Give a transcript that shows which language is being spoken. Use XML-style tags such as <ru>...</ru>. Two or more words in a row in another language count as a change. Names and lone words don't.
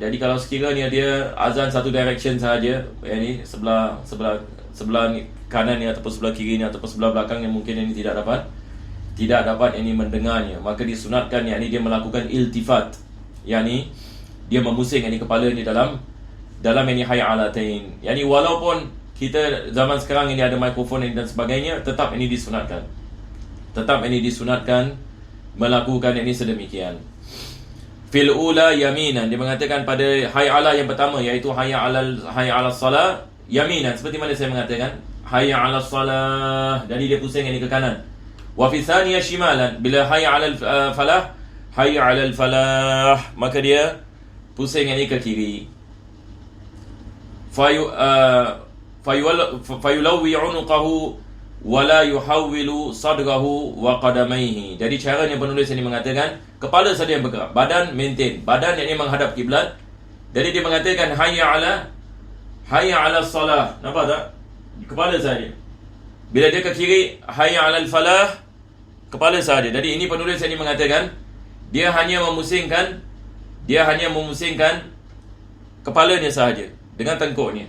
<ms>Jadi kalau sekiranya dia azan satu direction sahaja, sebelah kanan ataupun sebelah kiri ataupun sebelah belakang yang mungkin tidak dapat mendengarnya, maka disunatkan dia melakukan iltifat, dia memusing kepala dalam hay'alatain. Walaupun kita zaman sekarang ada mikrofon dan sebagainya, tetap disunatkan melakukan sedemikian.</ms> <ar>في الأولى يمينا,</ar> <ms>dia mengatakan pada hay'alah yang pertama, iaitu</ms> <ar>حي على الصلاة,</ar> <ms>yaminan, seperti mana saya mengatakan</ms> <ar>حي على الصلاة,</ar> <ms>jadi dia pusing ke kanan.</ms> <ar>وفي الثانية شمالا, bila حي على الفلاح حي على الفلاح,</ar> <ms>maka dia pusing ke kiri.</ms> <ar>فيلوي عنقه ولا يحول صدره وقدميه.</ar> <ms>Jadi caranya penulis ini mengatakan kepala saja yang bergerak, badan maintain, badan yang menghadap kiblat. Jadi dia mengatakan</ms> <ar>حي على الصلاة.</ar> <ms>Nampak tak? Kepala saja. Bila dia ke kiri,</ms> <ar>حي على الفلاح,</ar> <ms>kepala saja. Jadi ini penulis ini mengatakan dia hanya memusingkan kepalanya sahaja dengan tengkuknya.</ms>